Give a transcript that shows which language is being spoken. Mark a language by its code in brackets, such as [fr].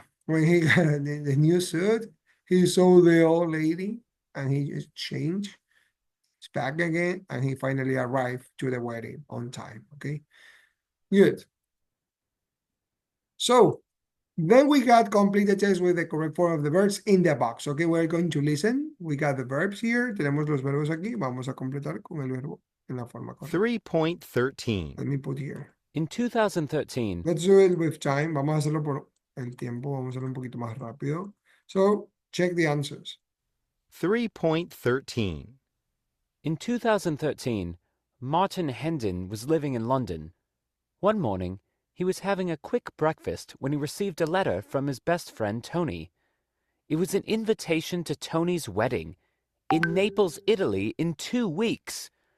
[en] When he got the new suit, he saw the old lady and he just changed his bag again and he finally arrived to the wedding on time. Okay. Good. So then we got complete the test with the correct form of the verbs in the box. Okay, we're going to listen. We got the verbs here. [es] Tenemos los verbos aquí. Vamos a completar con el verbo en la forma correcta. 3.13. [en] Let me put here. In 2013, Let's do it with time. [es] Vamos a hacerlo por el tiempo. Vamos a hacerlo un poquito más rápido. [en] So check the answers. 3.13. In 2013, Martin Hendon was living in London. One morning, he was having a quick breakfast when he received a letter from his best friend Tony. It was an invitation to Tony's wedding in Naples, Italy, in 2 weeks.